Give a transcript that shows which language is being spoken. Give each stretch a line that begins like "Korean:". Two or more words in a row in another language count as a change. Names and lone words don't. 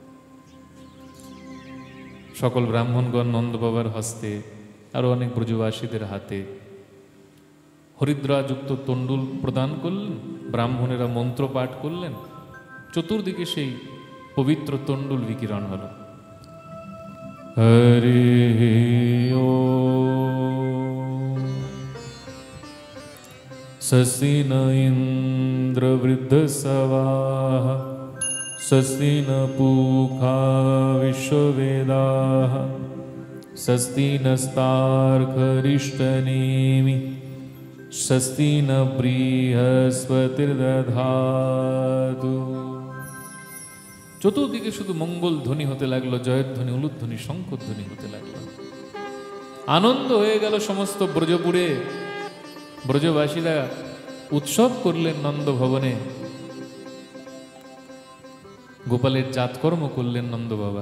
Bangla: সকল ব্রাহ্মণগণ নন্দ বাবার হস্তে, আরো অনেক ব্রজবাসীদের হাতে হরিদ্রাযুক্ত তণ্ডুল প্রদান করলেন। ব্রাহ্মণেরা মন্ত্র পাঠ করলেন। চতুর্দিকে সেই পবিত্র তণ্ডুল বিকিরণ হল। হরি ওম।
Sanskrit: स्वस्ति न इंद्र वृद्धसवाः स्वस्ति न पूषा विश्ववेदाः स्वस्ति नस्तार्क्ष्यरिष्टनेमिः स्वस्ति न बृहस्पतिर्दधातु।
Bangla: চতুর্দিকে শুধু মঙ্গল ধ্বনি হতে লাগলো, জয়ের ধ্বনি, উলুধ্বনি, শঙ্খধ্বনি হতে লাগলো। আনন্দ হয়ে গেল সমস্ত ব্রজপুরে। ব্রজবাসীরা উৎসব করলেন নন্দ ভবনে। গোপালের জাতকর্ম করলেন নন্দ বাবা।